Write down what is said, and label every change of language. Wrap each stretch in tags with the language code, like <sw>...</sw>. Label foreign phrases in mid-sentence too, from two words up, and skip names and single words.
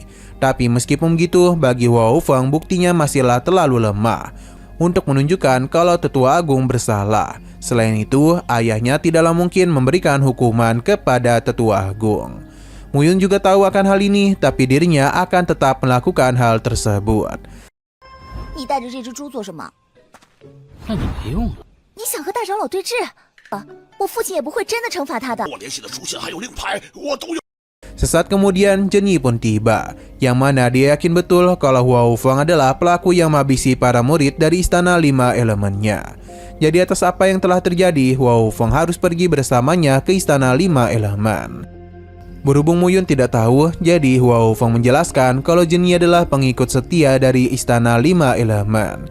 <id>Tapi meskipun begitu, bagi Hua Hufeng buktinya masihlah terlalu lemah untuk menunjukkan kalau tetua agung bersalah. Selain itu, ayahnya tidaklah mungkin memberikan hukuman kepada tetua agung. Muyun juga tahu akan hal ini, tapi dirinya akan tetap melakukan hal tersebut.</id> <zh>你带着这只猪做什么？那你没用了。你想和大长老对峙？我父亲也不会真的惩罚他的。我联系的书信还有令牌，我都有。</zh> <id>Sesaat kemudian Jenny pun tiba, yang mana dia yakin betul kalau Hua Hufeng adalah pelaku yang menghabisi para murid dari Istana Lima Elemennya. Jadi atas apa yang telah terjadi, Hua Hufeng harus pergi bersamanya ke Istana Lima Elemen. Berhubung Muyun tidak tahu, jadi Hua Hufeng menjelaskan kalau Jenny adalah pengikut setia dari Istana Lima Elemen.</id>